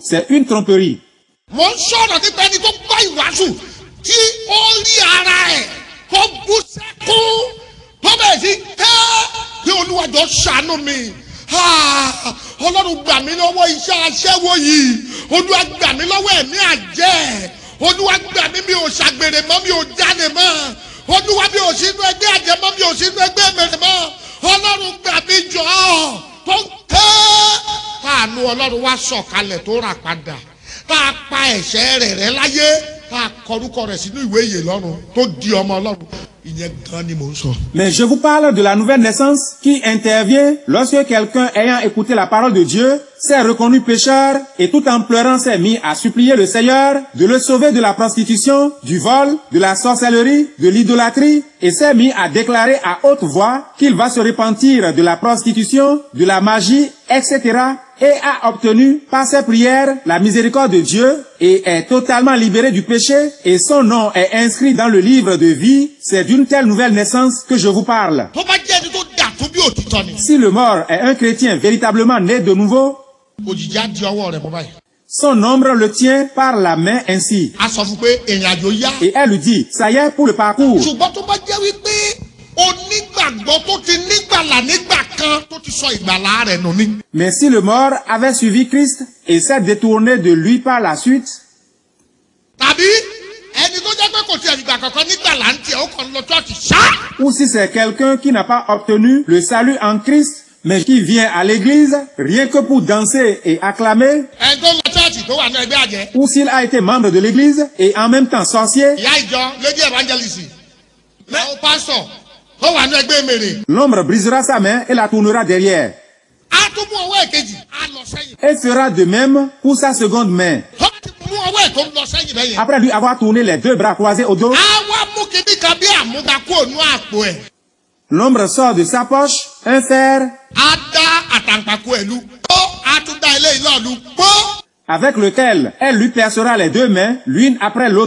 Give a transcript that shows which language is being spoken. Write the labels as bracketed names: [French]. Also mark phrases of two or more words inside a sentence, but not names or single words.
[French] C'est une tromperie. » [Yoruba] Mo ń sọ̀rọ̀ nípa ẹni tó gbọ́ ìwàásù tí ó rí ara ẹ̀ tó bú sẹ́kún tó bẹ̀rẹ̀ sí bí Olúwa jọ ṣàánú mi. Ọlọ́run gbà mí lọ́wọ́ iṣẹ́ aṣẹ́wó yìí. Olúwa gbà mí lọ́wọ́ ẹ̀mí àjẹ́. Olúwa gbà mí mi ò ṣàgbèrè mọ́ mi ò jáde mọ́. Olúwa mi ò sínú ẹgbẹ́ àjẹ́ mọ́ mi ò sínú ẹgbẹ́ mẹ́rẹ̀ mọ́. Ọlọ́run gbà mí jọ tó ń káànú Ọlọ́run wá sọ̀kalẹ̀ tó rà padà. Tá a pa ẹ̀ṣẹ̀ rẹ̀ láyé tá a kọrúkọ rẹ̀ sínú ìwé ìyè lọ́run tó di ọmọ Ọlọ́run ìyẹn gan ni mò ń sọ. [French] Mais je vous parle de la nouvelle naissance qui intervient lorsque quelqu'un ayant écouté la parole de Dieu s'est reconnu pécheur et tout en pleurant s'est mis à supplier le Seigneur de le sauver de la prostitution, du vol, de la sorcellerie, de l'idolâtrie et s'est mis à déclarer à haute voix qu'il va se repentir de la prostitution, de la magie, etc. et a obtenu par ses prières la miséricorde de Dieu et est totalement libéré du péché et son nom est inscrit dans le livre de vie. C'est d'une telle nouvelle naissance que je vous parle. [Yoruba] Tó bá jẹ́ ẹni tó dà tó bí òtítọ́ ni. [French] Si le mort est un chrétien véritablement né de nouveau, [Yoruba] Òjìji á di ọwọ́ rẹ̀ mọ́ báyìí. [French] son ombre le tient par la main ainsi. [Yoruba] A sọ fún pé ìrìn àjò yá. [French] Et elle lui dit, ça y est pour le parcours. [Yoruba] Ṣùgbọ́n tó bá jẹ́ wípé onígbàgbọ́ tó ti nígbàlà nígbà kan tó ti sọ ìgbàlà rẹ̀ nù ni. [French] Mais si le mort avait suivi Christ et s'est détourné de lui par la suite, [Yoruba] Tàbí ẹni tó jẹ́ pé kò tiẹ̀ ìgbà kankan nígbàlà ń tiẹ̀ ó kàn lọ chọ́ọ̀chì ṣá. [French] ou si c'est quelqu'un qui n'a pas obtenu le salut en Christ, mais qui vient à l'église rien que pour danser et acclamer, [Yoruba] Ẹni tó lọ chọ́ọ̀chì tó wà ní ẹgbẹ́ àjẹ́. [French] ou s'il a été membre de l'église et en même temps sorcier, [Yoruba] Ìyá ìjọ [English] lady evangelist. [Yoruba] Àwọn pásọ̀ ó wà ní ẹgbẹ́ mèrè. [French] L'ombre brisera sa main et la tournera derrière. [Yoruba] a tún mú ọwọ́ èkejì a lọ sẹ́yìn. [French] Et fera de même pour sa seconde main. [Yoruba] tó bá ti mú ọwọ́ ẹ̀ tó ń lọ sẹ́yìn bẹ́ẹ̀ yẹn. [French] Après lui avoir tourné les deux bras croisés au dos, a [Yoruba] wá mú kíní kan bí àmúga kó nú àpò ẹ̀. [French] l'ombre sort de sa poche un fer [Yoruba] a dá àtàǹpàkò ẹ̀ lu. ó a tún dá eléyìí náà lu. pọ́. [French] avec lequel elle lui percera les deux mains l'une après l'autre.